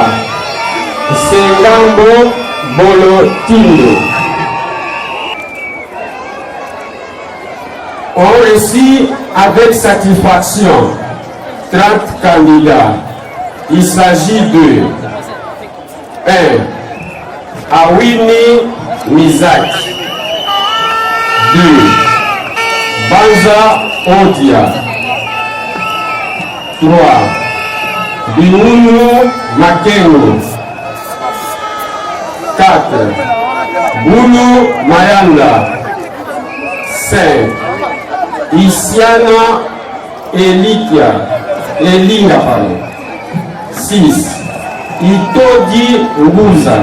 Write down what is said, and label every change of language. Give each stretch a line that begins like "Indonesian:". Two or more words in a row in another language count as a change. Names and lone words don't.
French: Sengambo Bolotindo. On reçut avec satisfaction 30 candidats. Il s'agit de 1. Awini Mizak. 2. Banza Odia. 3. Binunu Makengo. 4. Bulu Mayanda. 5. Isiana Elinga pardon. 6. Itodi Nguza.